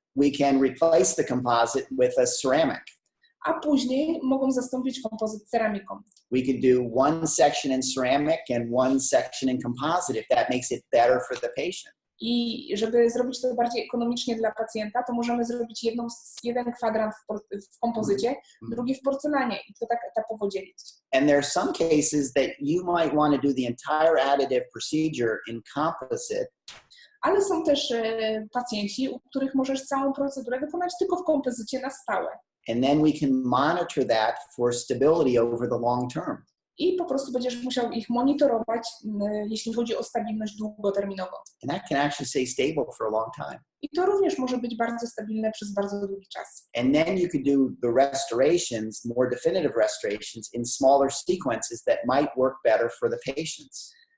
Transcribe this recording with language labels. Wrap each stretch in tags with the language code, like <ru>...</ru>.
<en>We can replace the composite with a ceramic.</en> <pl>A później mogą zastąpić kompozyt ceramiką.</pl> <en>We could do one section in ceramic and one section in composite if that makes it better for the patient.</en> <pl>I żeby zrobić to bardziej ekonomicznie dla pacjenta, to możemy zrobić jeden kwadrant w kompozycie, drugi w porcelanie i to tak etapowo dzielić.</pl> <en>And there are some cases that you might want to do the entire additive procedure in composite.</en> <pl>Ale są też pacjenci, u których możesz całą procedurę wykonać tylko w kompozycie na stałe.</pl> <en>And then we can monitor that for stability over the long term.</en> <pl>I po prostu będziesz musiał ich monitorować, jeśli chodzi o stabilność długoterminową.</pl> <en>And that can actually stay stable for a long time.</en> <pl>I to również może być bardzo stabilne przez bardzo długi czas.</pl> <en>And then you could do the restorations, more definitive restorations in smaller sequences that might work better for the patients.</en>